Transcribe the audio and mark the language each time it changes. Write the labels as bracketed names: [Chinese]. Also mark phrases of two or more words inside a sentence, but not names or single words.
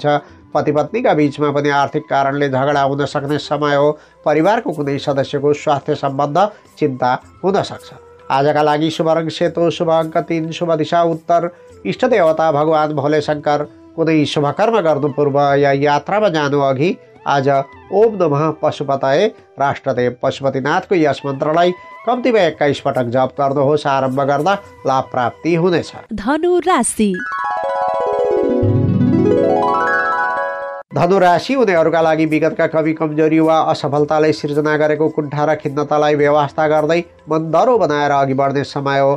[Nepali] पति पत्नीका बीचमा पनि आर्थिक कारणले झगडा हुन सक्ने समय हो। परिवारको कुनै सदस्यको स्वास्थ्य सम्बन्ध चिन्ता हुन सक्छ। आजका लागि शुभ रङ सेतो, शुभ अङ्क 3, शुभ दिशा उत्तर, इष्टदेवता भगवान भोले शङ्कर। कुनै शुभ कर्म गर्नु पूर्व या यात्रामा जानु अघि आज [Sanskrit] ओम नमः पशुपतये [Nepali] राष्ट्रदेव पशुपतिनाथको यस मन्त्रलाई कम्तीमा 21 पटक जप गर्नुहोस्। आरम्भ गर्दा लाभ प्राप्ति हुनेछ। धनु राशि। धनु राशि हुनेहरूका लागि विगतका कमी कमजोरी वा असफलताले सिर्जना गरेको कुण्ठा र खिन्नतालाई व्यवस्था गर्दै मन दह्रो बनाएर अघि बढ्ने समय हो।